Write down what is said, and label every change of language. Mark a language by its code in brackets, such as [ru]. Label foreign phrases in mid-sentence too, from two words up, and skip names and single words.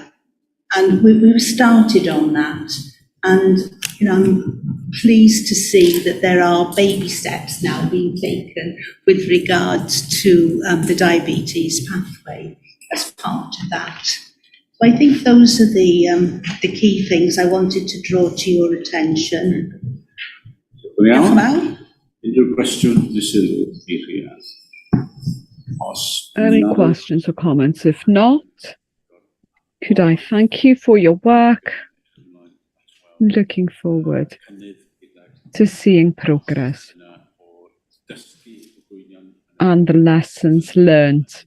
[en] And we've started on that. And, I'm pleased to see that there are baby steps now being taken with regards to the diabetes pathway as part of that. So I think those are the key things I wanted to draw to your attention. [cy] Unrhyw cwestiwn neu sylw i chi? [en] Any questions or comments? If not, could I thank you for your work? Looking forward to seeing progress and the lessons learned.